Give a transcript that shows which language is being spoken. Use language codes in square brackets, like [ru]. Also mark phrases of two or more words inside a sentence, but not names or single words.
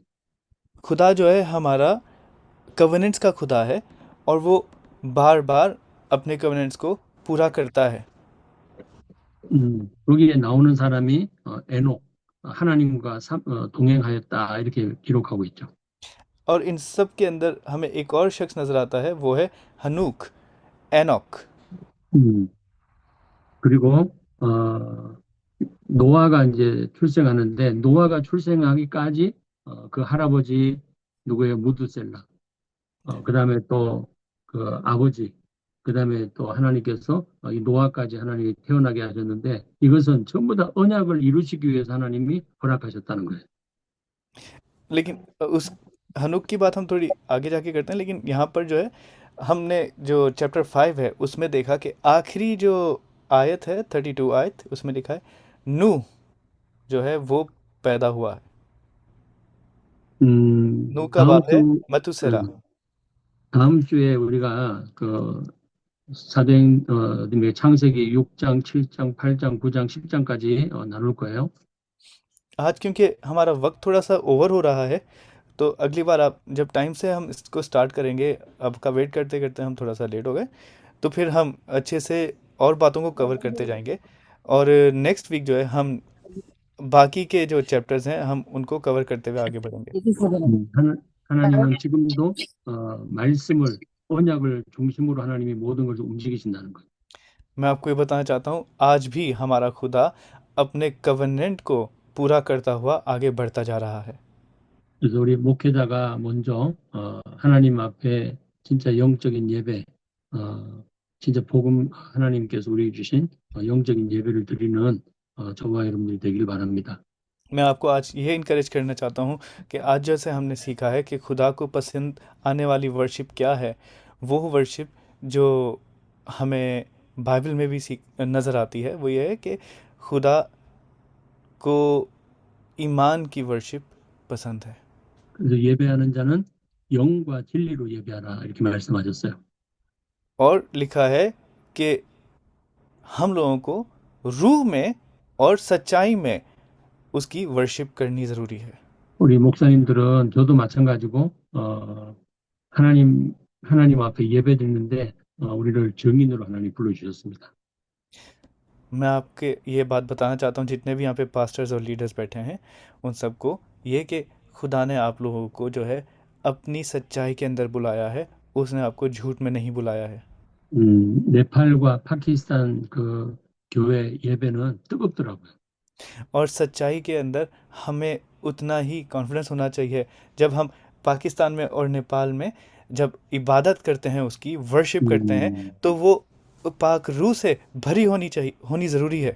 [ur] خدا جو ہے ہمارا کوویننٹس کا خدا ہے اور وہ بار بار اپنے کوویننٹس کو پورا کرتا ہے. [ko] 여기에 나오는 사람이 에녹, 하나님과 동행하였다 이렇게 기록하고 있죠. [ur] اور ان سب کے اندر ہمیں ایک اور شخص نظر آتا ہے، وہ ہے حنوک، اینوک. [ko] 음, 그리고 노아가 이제 출생하는데 노아가 출생하기까지 그 할아버지 누구예요? 무드셀라. 그다음에 또 그 아버지, 그다음에 또 하나님께서 이 노아까지 하나님이 태어나게 하셨는데 이것은 전부 다 언약을 이루시기 위해서 하나님이 허락하셨다는 거예요. [ur] لیکن اس حنوک کی بات ہم تھوڑی آگے جاکے کرتے ہیں، لیکن یہاں پر جو ہے ہم نے جو چیپٹر 5 ہے اس میں دیکھا کہ آخری جو آیت ہے 32 آیت، اس میں لکھا ہے نو جو ہے وہ پیدا ہوا ہے. نو کا 다음 باپ ہے 주 मथुसेला। [ko] 다음 주에 우리가 그 사도행 창세기 6장, 7장, 8장, 9장, 10장까지 나눌 거예요. [ur] آج کیونکہ ہمارا وقت تھوڑا سا اوور ہو رہا ہے، تو اگلی بار آپ جب ٹائم سے ہم اس کو سٹارٹ کریں گے، آپ کا ویٹ کرتے کرتے ہم تھوڑا سا لیٹ ہو گئے، تو پھر ہم اچھے سے اور باتوں کو کور کرتے جائیں گے. और [en] next week [ur] جو ہے ہم باقی کے جو چیپٹرز ہیں ہم ان کو کور کرتے ہوئے آگے بڑھیں گے. [ko] 하나님은 지금도 말씀을 언약을 중심으로 하나님이 모든 것을 움직이신다는 거예요. [ur] میں آپ کو یہ بتانا چاہتا ہوں، آج بھی ہمارا خدا اپنے کوویننٹ کو پورا کرتا ہوا آگے بڑھتا جا رہا ہے. [ko] 그래서 우리 목회자가 먼저 하나님 앞에 진짜 영적인 예배, 진짜 복음 하나님께서 우리에게 주신 영적인 예배를 드리는 저와 여러분들이 되길 바랍니다. [ur] میں آپ کو آج یہ انکریج کرنا چاہتا ہوں کہ آج جیسے ہم نے سیکھا ہے کہ خدا کو پسند آنے والی ورشپ کیا ہے، وہ ورشپ جو ہمیں بائبل میں بھی سیکھ نظر آتی ہے، وہ یہ ہے کہ خدا کو ایمان کی ورشپ پسند ہے. [ko] 그래서 예배하는 자는 영과 진리로 예배하라 이렇게 말씀하셨어요. [ur] اور لکھا ہے کہ ہم لوگوں کو روح میں اور سچائی میں اس کی ورشپ کرنی ضروری ہے. [ko] 우리 목사님들은 저도 마찬가지고 하나님 앞에 예배 드리는데 우리를 증인으로 하나님 불러주셨습니다. [ur] میں آپ کے یہ بات بتانا چاہتا ہوں، جتنے بھی یہاں پے پاسٹرز اور لیڈرز بیٹھے ہیں ان سب کو، یہ کہ خدا نے آپ لوگوں کو جو ہے اپنی سچائی کے اندر بلایا ہے، اس نے آپ کو جھوٹ میں نہیں بلایا ہے. [ko] 네팔과 파키스탄 그 교회 예배는 뜨겁더라고요. [ur] اور سچائی کے اندر ہمیں اتنا ہی کانفیڈنس ہونا چاہیے جب ہم پاکستان میں اور نیپال میں جب عبادت کرتے ہیں، اس کی ورشپ کرتے ہیں، تو وہ پاک روح سے بھری ہونی ضروری ہے.